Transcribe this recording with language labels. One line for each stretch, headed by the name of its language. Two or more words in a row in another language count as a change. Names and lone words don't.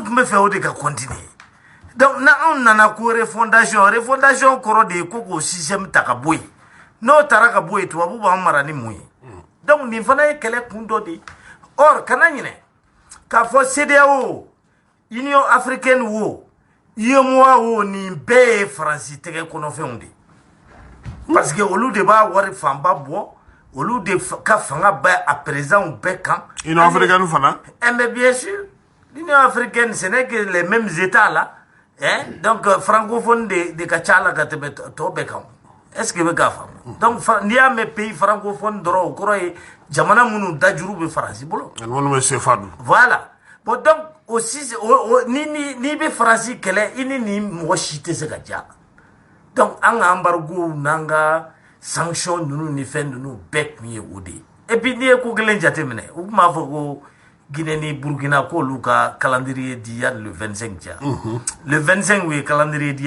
Bambara: tun bɛ fɛ o de ka continuer donc n'anw nana ko refondation kɔrɔ de ye ko k'o système ta ka bɔ yen n'o taara ka bɔ yen tubabuw b'an mara ni mun ye donc nin fana ye kɛlɛ kun dɔ de ye or kana ɲinɛ k'a fɔ CEDEAO Union africaine wo UEMOA wo nin bɛɛ ye Faransi tɛgɛ kɔnɔfɛnw de
French: parce que
Bambara: olu de b'a wari fanba bɔ olu de ka fanga bɛ a présidents bɛɛ kan Union africaine fana
French: mais bien sûr l'Union africaine ce n'est que les mêmes états là hein donc francophone
Bambara: de ka ca la ka tɛmɛ tɔ bɛɛ kan
French: est-ce que
Bambara: bɛ k'a faamu donc n'i y'a mɛn
French: pays francophone
Bambara: dɔrɔn o kɔrɔ ye jamana minnu dajuru bɛ Faransi bolo minnu bɛ CFA dun
French: voilà bon donc aussi
Bambara: ni bɛ Faransi kɛlɛ i ni nin mɔgɔ si tɛ se ka diya donc an ka embargo n'an ka sanction ninnu ni fɛn ninnu bɛɛ tun ye o de ye
French: et puis
Bambara: n'i ye ko kelen jateminɛ u tun b'a fɔ ko Guinée ni Burkina k'olu ka calendrier di yanni le 25 cɛ le 25 u ye calendrier di yan